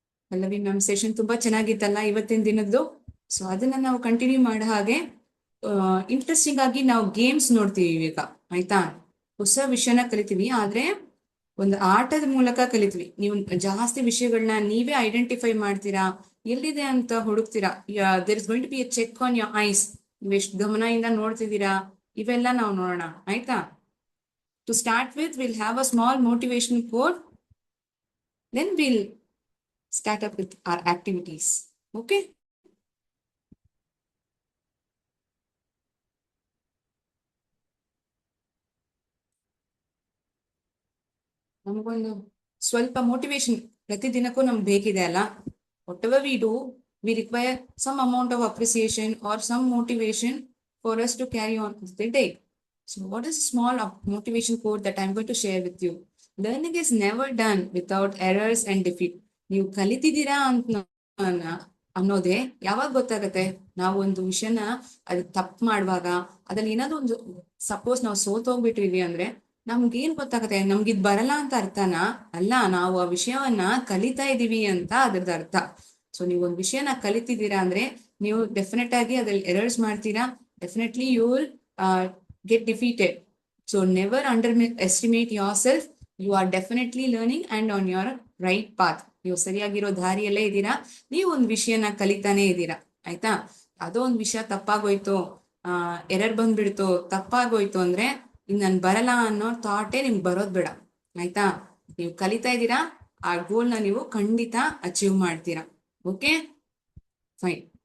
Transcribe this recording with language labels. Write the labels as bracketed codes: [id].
[kn] Pallavi ma'am session ತುಂಬಾ ಚೆನ್ನಾಗಿತ್ತಲ್ಲ ಇವತ್ತಿನ ದಿನದ್ದು. ಸೊ ಅದನ್ನ ನಾವು ಕಂಟಿನ್ಯೂ ಮಾಡೋ ಹಾಗೆ ಇಂಟ್ರೆಸ್ಟಿಂಗ್ ಆಗಿ ನಾವು ಗೇಮ್ಸ್ ನೋಡ್ತೀವಿ ಈಗ. ಆಯ್ತಾ? ಹೊಸ ವಿಷಯನ ಕಲಿತೀವಿ, ಆದ್ರೆ ಒಂದು ಆಟದ ಮೂಲಕ ಕಲಿತೀವಿ. ನೀವು ಜಾಸ್ತಿ ವಿಷಯಗಳನ್ನ ನೀವೇ ಐಡೆಂಟಿಫೈ ಮಾಡ್ತೀರಾ, ಎಲ್ಲಿದೆ ಅಂತ ಹುಡುಕ್ತೀರಾ. [en] There is going to be a check on your eyes. [kn] ನೀವು ಎಷ್ಟು ಗಮನದಿಂದ ನೋಡ್ತಿದ್ದೀರಾ, ಇವೆಲ್ಲ ನಾವು ನೋಡೋಣ. ಆಯ್ತಾ? [en] To start with, we'll have a small motivational quote. Then we'll start up with our activities. Okay? [kn] ನಮಗೊಂದು ಸ್ವಲ್ಪ ಮೋಟಿವೇಶನ್ ಪ್ರತಿದಿನಕ್ಕೂ ನಮ್ಗೆ ಬೇಕಿದೆ ಅಲ್ಲ. [en] whatever we do, we require some amount of appreciation or some motivation for us to carry on with the day. So what is a small motivation quote that I'm going to share with you? Learning is never done without errors and defeat. [kn] ನೀವು ಕಲಿತಿದ್ದೀರಾ ಅಂತ ಅನ್ನೋದೇ ಯಾವಾಗ ಗೊತ್ತಾಗತ್ತೆ? ನಾವು ಒಂದು ವಿಷಯನ ಅದು ತಪ್ಪು ಮಾಡುವಾಗ, ಅದ್ರಲ್ಲಿ ಏನಾದ್ರು ಒಂದು ಸಪೋಸ್ ನಾವು ಸೋತೋಗ್ಬಿಟ್ಟಿವಿ ಅಂದ್ರೆ ನಮ್ಗೇನ್ ಗೊತ್ತಾಗತ್ತೆ? ನಮ್ಗಿದ್ ಬರಲ್ಲ ಅಂತ ಅರ್ಥನಾ? ಅಲ್ಲ, ನಾವು ಆ ವಿಷಯವನ್ನ ಕಲಿತಾ ಇದೀವಿ ಅಂತ ಅದ್ರದ್ದು ಅರ್ಥ. ಸೊ ನೀವು ಒಂದ್ ವಿಷಯನ ಕಲಿತಿದ್ದೀರಾ ಅಂದ್ರೆ ನೀವು ಡೆಫಿನೆಟ್ ಆಗಿ ಅದ್ರಲ್ಲಿ ಎರರ್ಸ್ ಮಾಡ್ತೀರಾ. [en] Definitely you will get defeated. So never underestimate yourself. You are definitely learning and on your right path. [kn] ನೀವು ಸರಿಯಾಗಿರೋ ದಾರಿಯಲ್ಲೇ ಇದ್ದೀರಾ. ನೀವು ಒಂದು ವಿಷಯನ ಕಲಿತಾನೆ ಇದ್ದೀರಾ. ಆಯ್ತಾ? ಅದೋ ಒಂದು ವಿಷಯ ತಪ್ಪಾಗೋಯ್ತು, ಎರರ್ ಬಂದ್ಬಿಡ್ತು, ತಪ್ಪಾಗೋಯ್ತು ಅಂದ್ರೆ ಇನ್ ನನ್ ಬರಲ್ಲ ಅನ್ನೋ ಥಾಟೇ ನಿಮ್ಗೆ ಬರೋದ್ ಬೇಡ. ಆಯ್ತಾ? ನೀವು ಕಲಿತಾ ಇದ್ದೀರಾ, ಆ ಗೋಲ್ನ ನೀವು ಖಂಡಿತ ಅಚೀವ್ ಮಾಡ್ತೀರಾ. [en] Okay, fine.